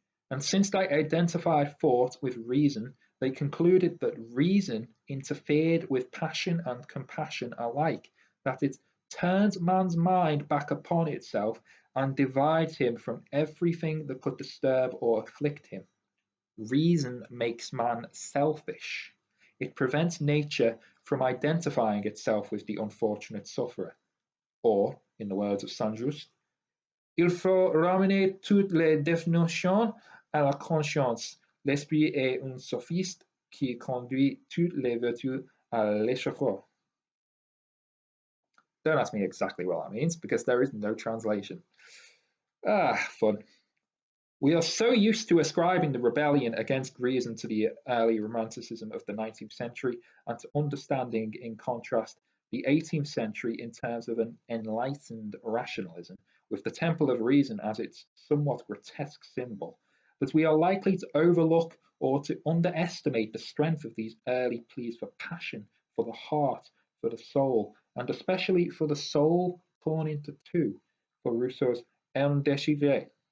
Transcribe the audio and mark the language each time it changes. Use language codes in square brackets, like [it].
[en] And since they identified thought with reason, they concluded that reason interfered with passion and compassion alike, that it turns man's mind back upon itself and divides him from everything that could disturb or afflict him. Reason makes man selfish. It prevents nature from identifying itself with the unfortunate sufferer. Or, in the words of Saint-Just, [fr] il faut ramener toutes les définitions à la conscience. L'esprit est un sophiste qui conduit toutes les vertus à l'échafaud. [en] Don't ask me exactly what that means, because there is no translation. Fun. We are so used to ascribing the rebellion against reason to the early romanticism of the 19th century and to understanding, in contrast, the 18th century in terms of an enlightened rationalism, with the Temple of Reason as its somewhat grotesque symbol, that we are likely to overlook or to underestimate the strength of these early pleas for passion, for the heart, for the soul, and especially for the soul torn into two, for Rousseau's Un déchiré.